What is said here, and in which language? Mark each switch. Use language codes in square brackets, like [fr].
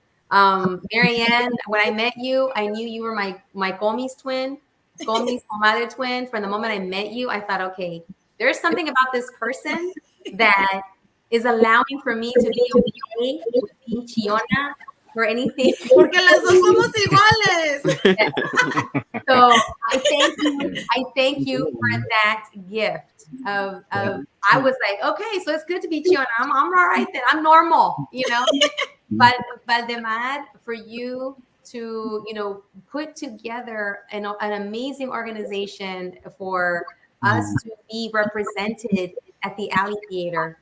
[en] Marianne, when I met you, I knew you were my Gomi's twin, Gomi's comadre twin. From the moment I met you, I thought, okay, there's something about this person that is allowing for me to be okay with being Chiona or anything. [es] Porque las dos somos iguales. [en] So I thank you for that gift of I was like, okay, so it's good to be Chiona. I'm all right then. I'm normal, you know. But Valdemar, for you to, you know, put together an amazing organization for us to be represented at the Alley Theater.